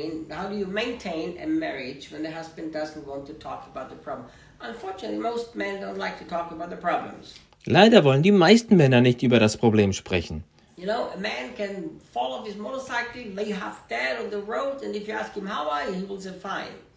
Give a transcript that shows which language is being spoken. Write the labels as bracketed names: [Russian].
[English] How do you maintain a marriage when the husband doesn't want to talk about the problem? Unfortunately, most men don't like to talk about the problems. [German] Leider wollen die meisten Männer nicht über das Problem sprechen. [English] You know, a man can fall off his motorcycle, lay half dead on the road, and if you ask him how are you, he will say fine.